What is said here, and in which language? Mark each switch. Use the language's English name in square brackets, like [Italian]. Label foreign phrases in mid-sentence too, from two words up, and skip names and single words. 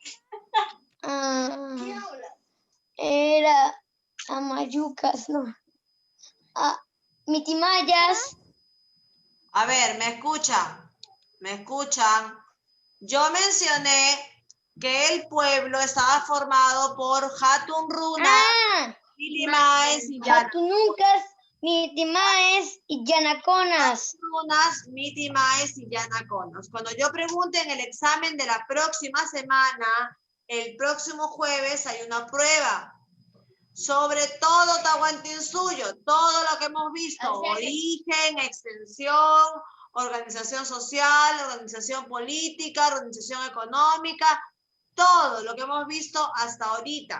[Spanish] era Amayucas, no. Mitimayas. A ver, ¿me escuchan? ¿Me escuchan? Yo mencioné que el pueblo estaba formado por Hatun Runa, Mitimaes y Jatunucas, Mitimaes y Yanaconas. Runas, Mitimaes y Yanaconas. Cuando yo pregunte en el examen de la próxima semana, el próximo jueves hay una prueba sobre todo Tahuantinsuyo, todo lo que hemos visto, origen, extensión, organización social, organización política, organización económica, todo lo que hemos visto hasta ahorita.